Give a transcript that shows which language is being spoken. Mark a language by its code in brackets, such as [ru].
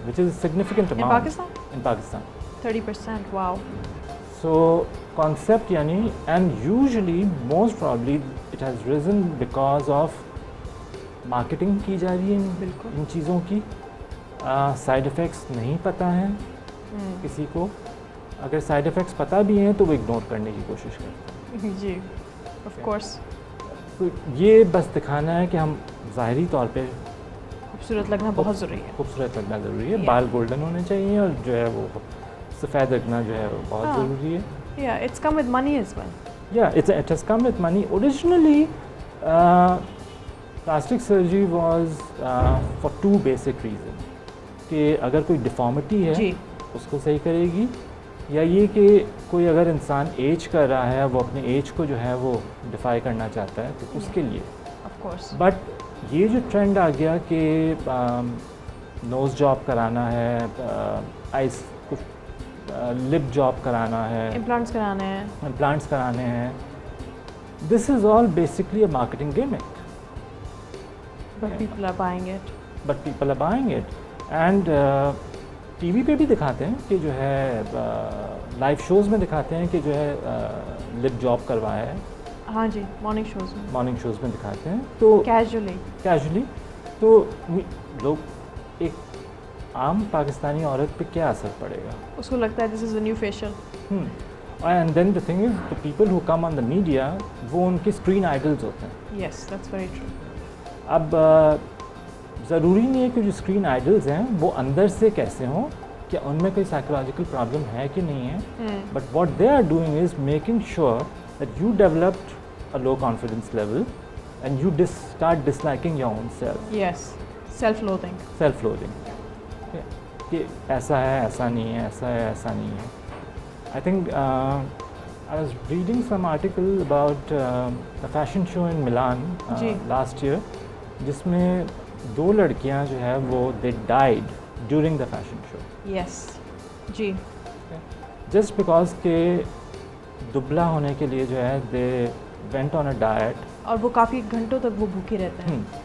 [en] which is a significant amount. In Pakistan 30%. Wow. So concept yani, and usually most probably it has risen because of marketing [ur] کی جا رہی ہے ان چیزوں کی. Side effects نہیں پتہ ہیں کسی کو, اگر سائڈ افیکٹس پتہ بھی ہیں تو وہ اگنور کرنے کی کوشش کرتے ہیں. جی آف کورس. تو یہ بس دکھانا ہے کہ ہم ظاہری طور پہ خوبصورت لگنا بہت ضروری ہے. خوبصورت لگنا ضروری ہے, بال گولڈن ہونے چاہیے, اور جو ہے وہ سفید رکھنا جو ہے وہ بہت ضروری ہے. [en] Yeah, it's come with money as well. Yeah, it has come with money. Originally, plastic surgery was for two basic reasons. [ur] کہ اگر کوئی ڈیفارمٹی ہے اس کو صحیح کرے گی, یا یہ کہ کوئی اگر انسان ایج کر رہا ہے, وہ اپنے ایج کو جو ہے وہ ڈیفائی کرنا چاہتا ہے, تو اس کے لیے. [en] Of course. [ur] بٹ یہ جو ٹرینڈ آ گیا کہ نوز جاب کرانا ہے, آئس لپ جاب کرانا ہے, امپلانٹس کرانے ہیں, [en] This is all basically a marketing gimmick. But people are buying it. [ur] And T V پہ بھی دکھاتے ہیں کہ جو ہے لائیو شوز میں دکھاتے ہیں کہ جو ہے لپ جاب کروایا ہے. ہاں جی, مارننگ شوز میں دکھاتے ہیں. تو کیجولی تو لوگ, ایک عام پاکستانی عورت پہ کیا اثر پڑے گا, اس کو لگتا ہے [en] This is a new facial. And then the thing is the people who come on the media, [ur] وہ ان کے اسکرین آئیڈلز ہوتے ہیں. [en] Yes that's very true. [ur] اب ضروری نہیں ہے کہ جو اسکرین آئیڈلز ہیں وہ اندر سے کیسے ہوں, کہ ان میں کوئی سائیکولوجیکل پرابلم ہے کہ نہیں ہے, but [en] What they are doing is making sure that you developed a low confidence level and you start disliking your own self. Yes, self loathing. [ur] کہ ایسا ہے, ایسا نہیں ہے, ایسا ہے, ایسا نہیں ہے. [en] I think I was reading some article about a fashion show in Milan last year, [ur] جس میں 2 لڑکیاں جو ہے وہ [en] they died during the fashion show. Yes. جی. Just because [ur] کہ دبلا ہونے کے لیے جو ہے [en] they went on a diet. [ur] اور وہ کافی گھنٹوں تک وہ بھوکے رہتے ہیں.